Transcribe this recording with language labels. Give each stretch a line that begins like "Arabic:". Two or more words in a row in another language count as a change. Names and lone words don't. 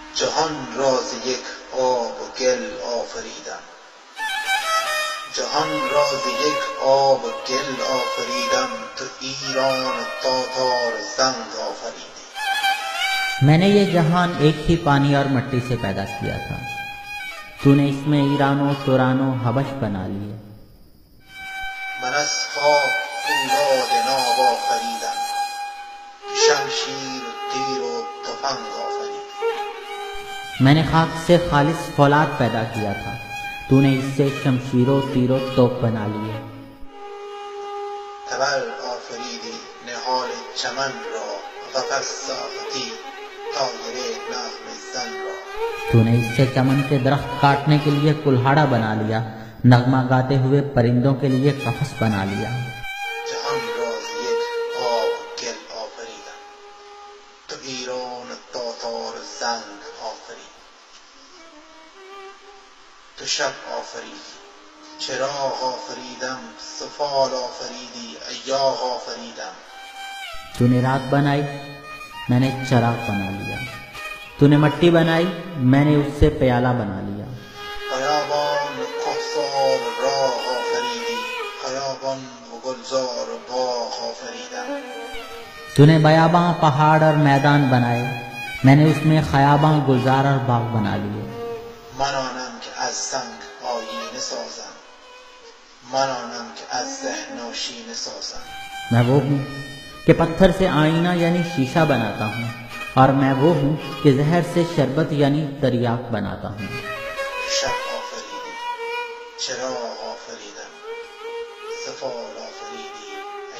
Persian: جهان را ز یک آب و گل آفریدم جهان را ز یک آب و گل آفریدم تو ایران و تاتار و زنگ آفریدی
Hindi: मैंने ये जहान एक ही पानी और मिट्टी से पैदा किया था। तूने इसमें ईरानो तुरानो हबश बना लिए।
Persian: من از خاک فولاد ناب آفریدم که شمشیر و تیر و تفنگ آفریدی
Hindi: मैंने खाक से खालिस फौलाद पैदा किया था। तूने इससे शमशीरों तीरों तोप बना लिए।
Persian: تبر آفریدی نهال چمن را قفس ساختی طایر نغم زن را
Hindi: तूने इससे चमन के दरख्त काटने के लिए कुल्हाड़ा बना लिया, नगमा गाते हुए परिंदों के लिए कफस बना लिया।
Persian: جهان را ز یک آب و گل آفریدم تو ایران و تاتار و زنگ آفریدی تو شب آفریدی چراغ آفریدم سفال آفریدی ایاغ آفریدم
Hindi: तूने रात बनाई, मैंने चराग बना लिया। तूने मट्टी बनाई, मैंने उससे प्याला बना लिया।
Persian: خیابان و کهسار و راه آفریدی خیابان و گلزار و باغ آفریدم
Hindi: तूने बयाबां पहाड़ और मैदान बनाए, मैंने उसमें खयाबां गुलजार और बाग बना लिए।
Persian: من آنم که از سنگ آیینه سازم من آنم که از ذهن آشینه سازم
Hindi: मैं वो हूँ कि पत्थर से आईना यानी शीशा बनाता हूँ, और मैं वो हूँ कि जहर से शरबत यानी दरियाक बनाता हूँ।
Persian: شب آفریدی چراغ آفریدم سفال آفریدی